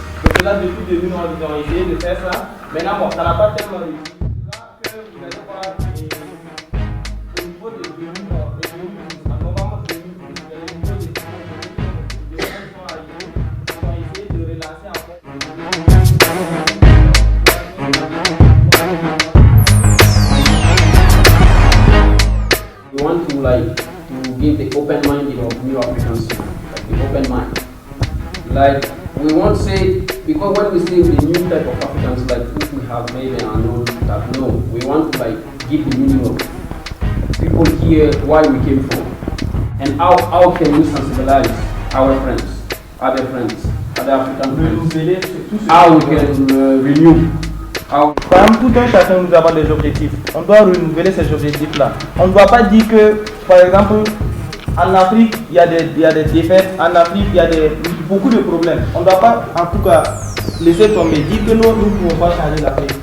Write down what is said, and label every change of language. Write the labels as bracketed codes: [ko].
[fr] Donc là, depuis 2000, ils ont essayé de faire ça. Maintenant, bon, ça n'a pas tellement réussi. Là, que vous allez voir au niveau de l'union, normalement, c'est au niveau de l'union, ils ont essayé de relancer encore. [en] We want to give the open minded of new Africans, like the open mind. Like we won't say, because when we say the new type of Africans, like if we have maybe unknown that no, we want to give the meaning of people here why we came from, and how can we sensibilize our friends, other African friends, how we can renew. [fr] Par exemple, tout un chacun nous avons des objectifs. On doit renouveler ces objectifs-là. On ne doit pas dire que, par exemple, en Afrique, il y a des défaites, en Afrique, il y a beaucoup de problèmes. On ne doit pas, en tout cas, laisser tomber, dire que nous ne pouvons pas changer l'Afrique.